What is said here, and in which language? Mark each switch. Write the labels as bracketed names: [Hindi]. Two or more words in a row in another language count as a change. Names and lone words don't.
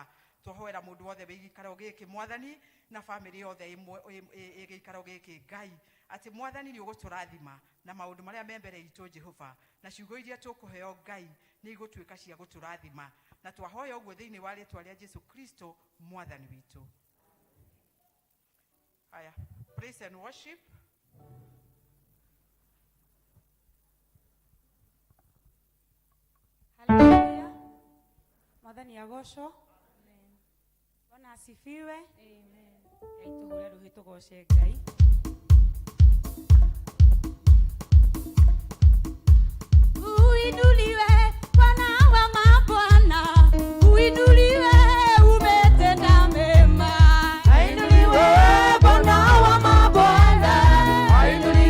[Kikuyu] Tũhoera mũndũ wothe wĩ gĩikaro gĩkĩ Mwathani na bamĩrĩ yothe ĩ gĩikaro gĩkĩ Ngai, atĩ Mwathani nĩ ũgũtũrathima na maũndũ marĩa me mbere itũ Jehova, na ciugo iria tũkũheo Ngai nĩ igũtuĩka cia gũtũrathima, na twahoya ũguo thĩinĩ wa rĩĩtwa rĩa Jesu Kristo Mwathani witũ. [Swahili] Haya, [English] praise and worship. Hallelujah. [Kikuyu] Mwathani agocwo. Amen. [Swahili] Bwana asifiwe. [Kikuyu] Amen. Tuhure ruhi tugoce Ngai. [Swahili] Uinuliwe Bwana wa mabwana, uinuliwe umetenda mema. Ainuliwe Bwana wa mabwana,